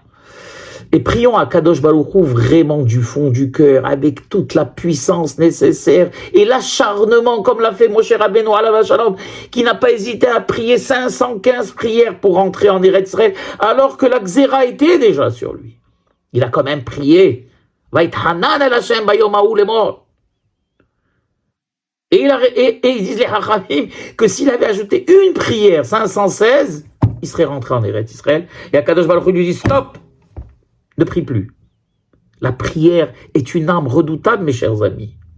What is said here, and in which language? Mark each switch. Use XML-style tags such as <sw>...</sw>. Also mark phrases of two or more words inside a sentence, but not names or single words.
<fr>Et prions à</fr> <he>קדוש ברוך הוא</he> <fr>vraiment du fond du cœur, avec toute la puissance nécessaire et l'acharnement, comme l'a fait Moshe Rabbeinu</fr> <he>עליו השלום,</he> <fr>qui n'a pas hésité à prier 515 prières pour rentrer en Eretz Israël, alors que la Xéra était déjà sur lui. Il a quand même prié.</fr> <he>ואתחנן אל השם ביום ההוא לאמר.</he> <fr>Et ils disent les Hachamim que s'il avait ajouté une prière, 516, il serait rentré en Eretz Israël. Et</fr> <he>קדוש ברוך הוא</he> <fr>lui dit stop. Ne prie plus. La prière est une arme redoutable, mes chers amis.</fr>